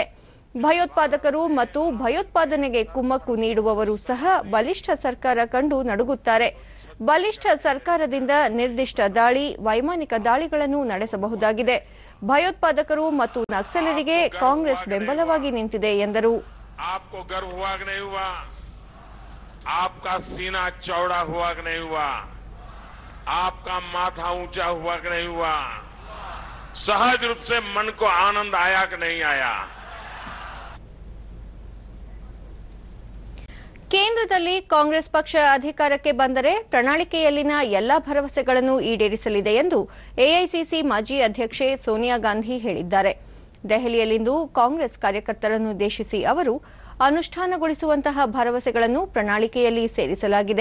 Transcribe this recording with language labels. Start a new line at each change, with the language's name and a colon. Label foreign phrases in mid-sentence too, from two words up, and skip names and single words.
Kannada: ಭಯೋತ್ಪಾದಕರು ಮತ್ತು ಭಯೋತ್ಪಾದನೆಗೆ ಕುಮ್ಮಕ್ಕು ನೀಡುವವರು ಸಹ ಬಲಿಷ್ಠ ಸರ್ಕಾರ ಕಂಡು ನಡುಗುತ್ತಾರೆ. ಬಲಿಷ್ಠ ಸರ್ಕಾರದಿಂದ ನಿರ್ದಿಷ್ಟ ದಾಳಿ, ವೈಮಾನಿಕ ದಾಳಿಗಳನ್ನು ನಡೆಸಬಹುದಾಗಿದೆ. ಭಯೋತ್ಪಾದಕರು ಮತ್ತು ನಕ್ಸಲರಿಗೆ ಕಾಂಗ್ರೆಸ್ ಬೆಂಬಲವಾಗಿ ನಿಂತಿದೆ ಎಂದರು.
Hindi: आपका सीना चौड़ा हुआ कि नहीं हुआ, आपका माथा ऊंचा हुआ कि नहीं हुआ, सहज रूप से मन को आनंद आया कि नहीं आया.
Kannada: ಕೇಂದ್ರದಲ್ಲಿ ಕಾಂಗ್ರೆಸ್ ಪಕ್ಷ ಅಧಿಕಾರಕ್ಕೆ ಬಂದರೆ ಪ್ರಣಾಳಿಕೆಯಲ್ಲಿನ ಎಲ್ಲಾ ಭರವಸೆಗಳನ್ನು ಈಡೇರಿಸಲಿದೆ ಎಂದು ಎಐಸಿಸಿ ಮಾಜಿ ಅಧ್ಯಕ್ಷೆ ಸೋನಿಯಾ ಗಾಂಧಿ ಹೇಳಿದ್ದಾರೆ. ದೆಹಲಿಯಲ್ಲಿಂದು ಕಾಂಗ್ರೆಸ್ ಕಾರ್ಯಕರ್ತರನ್ನುದ್ದೇಶಿಸಿ ಅವರು ಅನುಷ್ಠಾನಗೊಳಿಸುವಂತಹ ಭರವಸೆಗಳನ್ನು ಪ್ರಣಾಳಿಕೆಯಲ್ಲಿ ಸೇರಿಸಲಾಗಿದೆ.